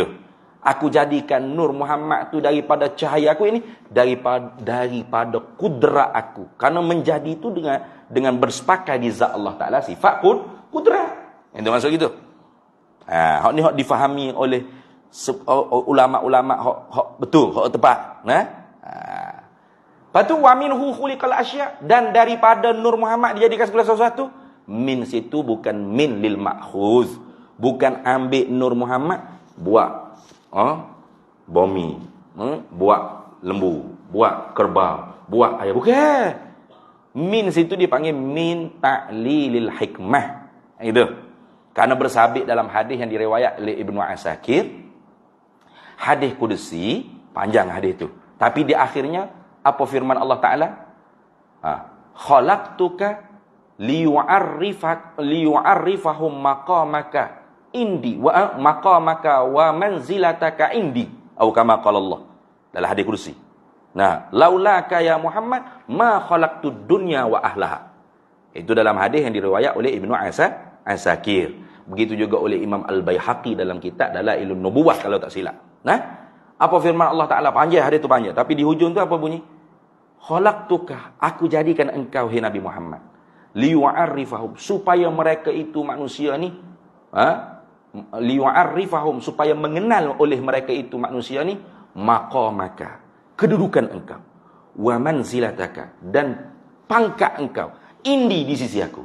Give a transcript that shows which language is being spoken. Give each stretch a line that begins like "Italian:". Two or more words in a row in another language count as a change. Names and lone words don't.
Malay: Aku jadikan Nur Muhammad tu daripada cahaya aku ini, daripada kudrat aku. Karena menjadi itu dengan bersepakat di zat Allah Ta'ala, sifat kudrat. Itu maksud gitu. Hak ni hak difahami oleh ulama-ulama hak betul, hak tepat. Lepas tu
Arabic: ومنه خلق الأشياء,
Malay: dan daripada Nur Muhammad dijadikan segala sesuatu. Min situ bukan
Arabic: من للمأخوذ,
Malay: bukan ambil Nur Muhammad buat bumi, buat lembu, buat kerbau, buat ayam, bukan. Min situ dipanggil
Arabic: من تعليل الحكمة.
Malay: Itu karena bersabit dalam hadis yang diriwayat oleh Ibnu Asakir, hadis kudusi, panjang hadis itu, tapi di akhirnya apa firman Allah Ta'ala?
Arabic: خلقتك ليعرفهم مقامك عندي ومقامك ومنزلتك عندي,
Malay: atau
Arabic: كما قال الله
Malay: dalam hadis kudusi.
Arabic: لولاك يا محمد ما خلقت الدنيا وأهلها.
Malay: Itu dalam hadis yang diriwayat oleh Ibnu Asakir. Begitu juga oleh Imam Al-Baihaqi dalam kitab Dalailun Nubuwah kalau tak silap. Apa firman Allah Ta'ala? Panjang, hadis tu panjang. Tapi di hujung tu apa bunyi? Khalaqtuka, aku jadikan engkau, hai Nabi Muhammad, liyu'arrifahum, supaya mereka itu manusia ni, liyu'arrifahum, supaya mengenal oleh mereka itu manusia ni, maqamaka, kedudukan engkau,
Arabic: ومنزلتك,
Malay: dan pangkat engkau, indi, di sisi aku.